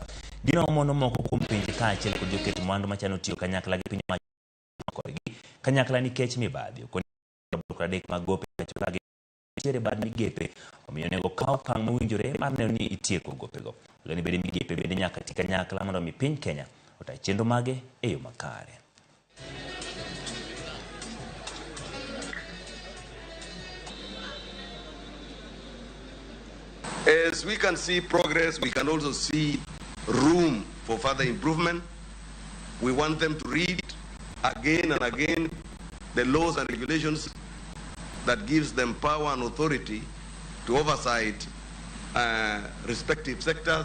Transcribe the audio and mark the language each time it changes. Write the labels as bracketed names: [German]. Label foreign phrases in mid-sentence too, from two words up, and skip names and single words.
[Luo (Kenya and Tanzania)] Gino mono moko kuom pinje kaachiel kod joket mwandu machano tiyo kanyakla gi piny owacho korgi kanyakla nikech mibadhi. Koni adek mag gope pacho ka chere bad migepe omiyo nego kaw okang' mowinjore mar neno ni itieko gopego. Leni bede migepe bende nyaka ti kanyakla mondo mi piny Kenya ota chenro mage e yo makare. [English] As we can see progress, we can also see room for further improvement. We want them to read again and again the laws and regulations that gives them power and authority to oversight respective sectors.